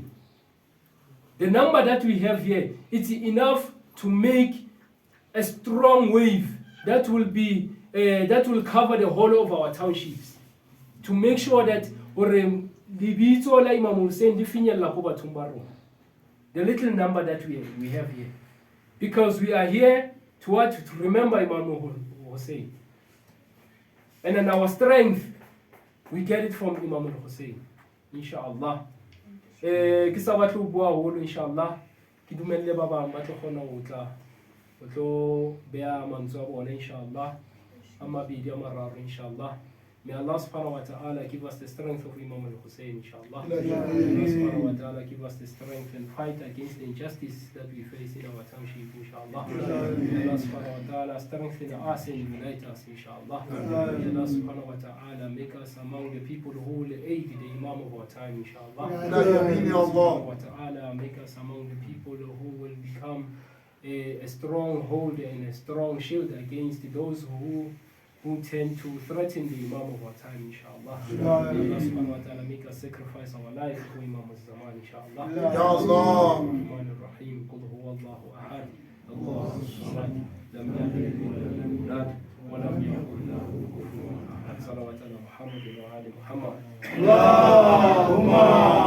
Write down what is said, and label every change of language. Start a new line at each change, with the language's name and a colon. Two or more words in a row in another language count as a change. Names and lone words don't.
English: The number that we have here, it's enough to make a strong wave that will cover the whole of our townships, to make sure that the little number that we have here, because we are here to remember Imam Hussain, and then our strength we get it from Imam Hussain, inshallah.
Southern Sotho: Ke sa batho bua holo inshallah, ke dumelle ba bang ba tlo kgona ho tla o tlo bea mantswe a bona inshallah, a mabedi a mararo inshallah.
English: May
Arabic: الله سبحانه وتعالى
English: give us the strength of Imam al-Hussain, inshallah. May May
Arabic: الله سبحانه وتعالى
English: give us the strength and fight against the injustice that we face in our township, inshallah. May
Arabic: الله سبحانه وتعالى
English: strengthen us and unite us, inshallah. May
Arabic: الله سبحانه وتعالى
English: make us among the people who will aid the Imam of our time, inshallah. May
Arabic: الله سبحانه وتعالى
English: make us among the people who will become a stronghold and a strong shield against those who tend to threaten the Imam of our time, inshallah. May
Arabic: الله سبحانه وتعالى
English: make us sacrifice our life for Imam al-Zaman, inshallah.
Arabic: يا الله. رحمن الرحيم قل هو الله أحد الله صمد لم يلد ولم يولد ولم يكن له كفوا أحد. صلوات على محمد وآل محمد. اللهم